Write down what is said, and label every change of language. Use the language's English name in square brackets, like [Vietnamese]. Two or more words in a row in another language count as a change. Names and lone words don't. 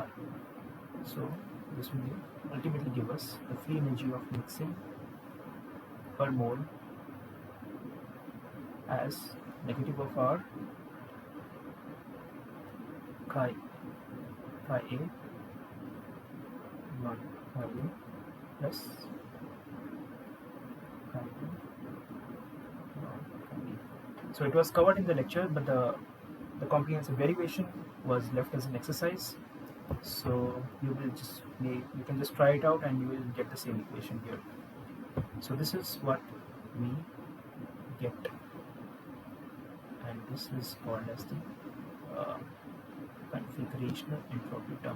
[English] So this will ultimately give us the free energy of mixing per mole as negative of R chi A not chi A plus chi A not chi A. So it was covered in the lecture, but the comprehensive derivation was left as an exercise. So you can just try it out and you will get the same equation here. So this is what we get, and this is called as the configurational entropy term.